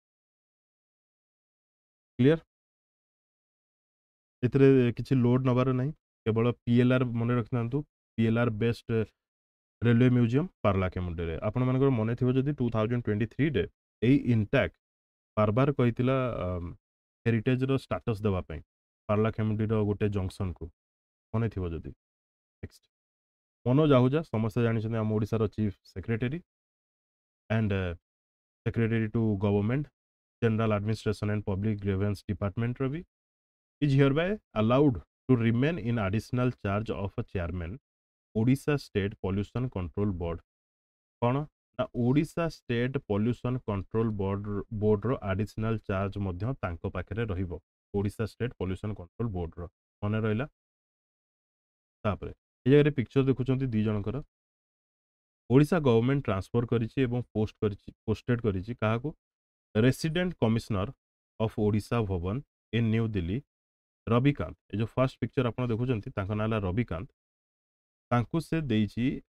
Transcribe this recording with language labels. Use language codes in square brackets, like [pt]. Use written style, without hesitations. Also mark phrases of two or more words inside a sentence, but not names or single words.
[or] କ୍ଲିୟର ଏଥିରେ କିଛି ଲୋଡ୍ ନେବାର ନାହିଁ କେବଳ ପିଏଲ୍ଆର୍ ମନେ ରଖିଥାନ୍ତୁ ପିଏଲ୍ଆର୍ [en] based railway museum [or] ପାର୍ଲାଖେମୁଣ୍ଡିରେ ଆପଣମାନଙ୍କର ମନେ ଥିବ ଯଦି 2023ରେ ଏଇ ଇଣ୍ଟାକ୍ ବାରବାର କହିଥିଲା ହେରିଟେଜ୍ର ଷ୍ଟାଟସ୍ ଦେବା ପାଇଁ ପାର୍ଲାଖେମୁଣ୍ଡିର ଗୋଟେ ଜଙ୍କସନ୍କୁ ମନେ ଥିବ ଯଦି ନେକ୍ସଟ ମନୋଜ ଆହୁଜା ସମସ୍ତେ ଜାଣିଛନ୍ତି ଆମ ଓଡ଼ିଶାର [en] chief secretary and secretary to government general administration and public grievance [or] ଡିପାର୍ଟମେଣ୍ଟର ବି is [en] hereby allowed to remain in additional charge of a chairman Odisha State Pollution Control Board [or] କ'ଣ ନା ଓଡ଼ିଶା ଷ୍ଟେଟ୍ ପଲ୍ୟୁସନ୍ କଣ୍ଟ୍ରୋଲ ବୋର୍ଡର [en] additional charge [or] ମଧ୍ୟ ତାଙ୍କ ପାଖରେ ରହିବ ଓଡ଼ିଶା ଷ୍ଟେଟ୍ ପଲ୍ୟୁସନ୍ କଣ୍ଟ୍ରୋଲ ବୋର୍ଡର ମନେ ରହିଲା ତାପରେ ଏ ଜାଗାରେ ପିକ୍ଚର ଦେଖୁଛନ୍ତି ଦି ଜଣଙ୍କର ଓଡ଼ିଶା ଗଭର୍ଣ୍ଣମେଣ୍ଟ ଟ୍ରାନ୍ସଫର କରିଛି ଏବଂ ପୋଷ୍ଟେଡ୍ କରିଛି କାହାକୁ [en] resident commissioner of Odisha Bhawan in New Delhi [or] ରବିକାନ୍ତ ଏ ଯେଉଁ [en] first picture [or] ଆପଣ ଦେଖୁଛନ୍ତି ତାଙ୍କ ନାଁ ହେଲା ରବିକାନ୍ତ ତାଙ୍କୁ ସେ ଦେଇଛି